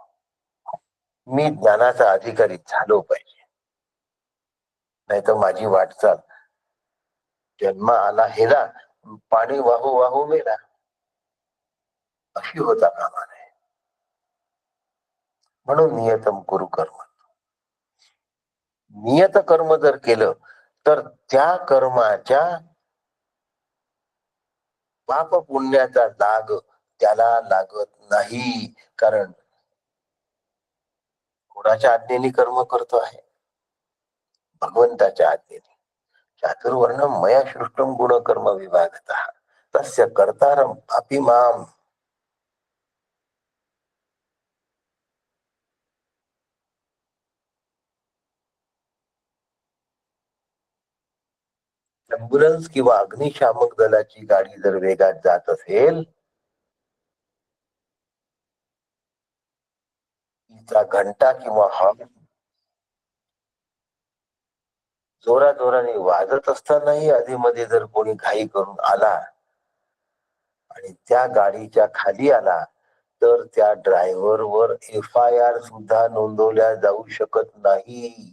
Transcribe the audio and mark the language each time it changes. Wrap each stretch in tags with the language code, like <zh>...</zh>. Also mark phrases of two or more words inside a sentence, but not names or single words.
<mr>मी ज्ञानाचा अधिकारी झालो पाहिजे, नाही तर माझी वाटचाल जन्म आला हेला पाणी वाहू वाहू मेला अशी होता कामा नये.</mr> <sa>म्हणून नियतम कुरु कर्म.</sa> <mr>नियत कर्म जर केलं तर त्या कर्माच्या पाप पुण्याचा दाग त्याला लागत नाही. कारण कोणाच्या आज्ञेने कर्म करतो आहे? भगवंताच्या आज्ञेने.</mr> <sa>चातुर्वर्ण मया सृष्टम गुण कर्म विभागतः तस्य कर्तारम अपि माम.</sa> <mr>ॲम्ब्युलन्स किंवा अग्निशामक दलाची गाडी जर वेगात जात असेल, तिचा घंटा किंवा हॉर्न जोरा जोराने वाजत असतानाही आधीमध्ये जर कोणी घाई करून आला आणि त्या गाडीच्या खाली आला तर त्या ड्रायव्हरवर FIR सुद्धा नोंदवल्या जाऊ शकत नाही.</mr>